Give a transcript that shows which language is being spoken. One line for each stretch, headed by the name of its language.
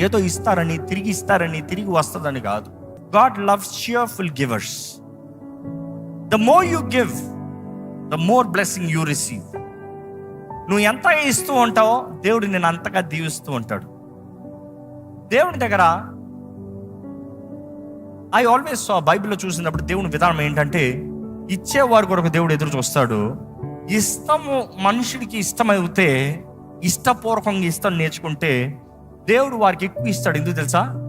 Telugu: ఏదో ఇస్తారని, తిరిగి వస్తుందని కాదు.
English: God loves cheerful givers. The more you give, the more blessing you receive.
Telugu: నువ్వు ఎంత ఇస్తూ ఉంటావో దేవుడు నేను అంతగా దీవిస్తూ ఉంటాడు. దేవుని దగ్గర
English: I always saw,
Telugu: బైబిల్లో చూసినప్పుడు దేవుని విధానం ఏంటంటే, ఇచ్చేవారి కొరకు దేవుడు ఎదురు చూస్తాడు. ఇష్టము మనుషుడికి ఇష్టమైతే, ఇష్టపూర్వకంగా ఇష్టం నేర్చుకుంటే దేవుడు వారికి ఎక్కువ ఇస్తాడు. ఎందుకు తెలుసా?